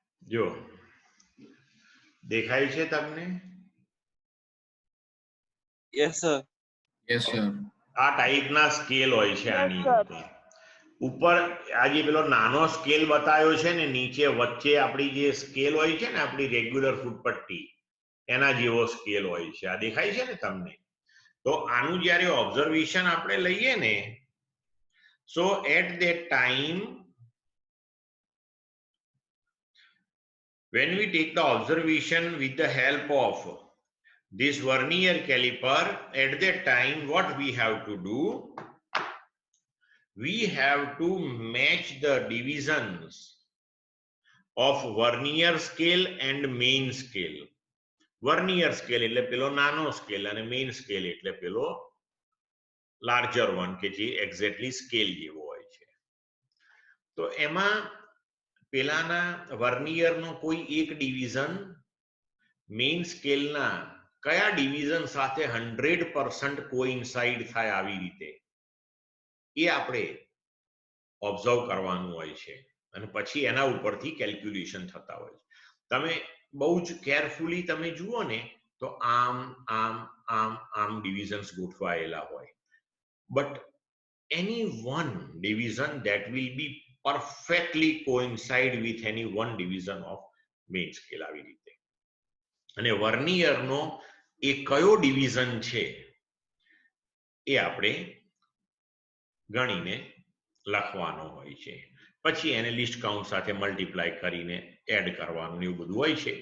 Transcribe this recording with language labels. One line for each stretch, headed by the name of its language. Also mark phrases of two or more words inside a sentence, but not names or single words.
Gujarati: જો દેખાય છે તમને?
English: Yes, sir. Yes, sir.
Gujarati: આ ટાઈપના સ્કેલ હોય છે આની અંદર. ઉપર આ જે પેલો નાનો સ્કેલ બતાવ્યો છે ને, નીચે વચ્ચે આપણી જે સ્કેલ હોય છે ને, આપણી રેગ્યુલર ફૂટપટ્ટી, એના જેવો સ્કેલ હોય છે. આ દેખાય છે ને તમને? તો આનું જ્યારે ઓબ્ઝર્વેશન આપણે લઈએ ને,
English: so at that time when we take the observation with the help of this vernier caliper, at that time what we have to do, we have to match the divisions of vernier scale and main scale. Vernier scale
Gujarati: એટલે પેલો નાનો સ્કેલ અને
English: main scale
Gujarati: એટલે પેલો
English: larger one
Gujarati: કે જે
English: exactly scale
Gujarati: જેવો હોય છે. તો એમાં પેલાના વર્નિયરનો કોઈ એક ડિવિઝન
English: main scale
Gujarati: કયા ડિવિઝન સાથે 100% કોઇન્સાઇડ થાય આવી રીતે એ આપણે ઓબ્ઝર્વ કરવાનું હોય છે અને પછી એના ઉપરથી કેલ્ક્યુલેશન થતા હોય છે. તમે બહુ જ કેરફુલી તમે જુઓ ને તો આમ આમ આમ આમ ડિવિઝન્સ ગોઠવાયેલા હોય,
English: but any one division that will be perfectly coincide with any one division of main scale
Gujarati: આવી રીતે. અને વર્નિયરનો એ કયો ડિવિઝન છે એ આપણે ગણીને લખવાનો હોય છે. પછી એને
English: least count
Gujarati: સાથે મલ્ટીપ્લાય કરીને એડ કરવાનું એવું બધું હોય છે.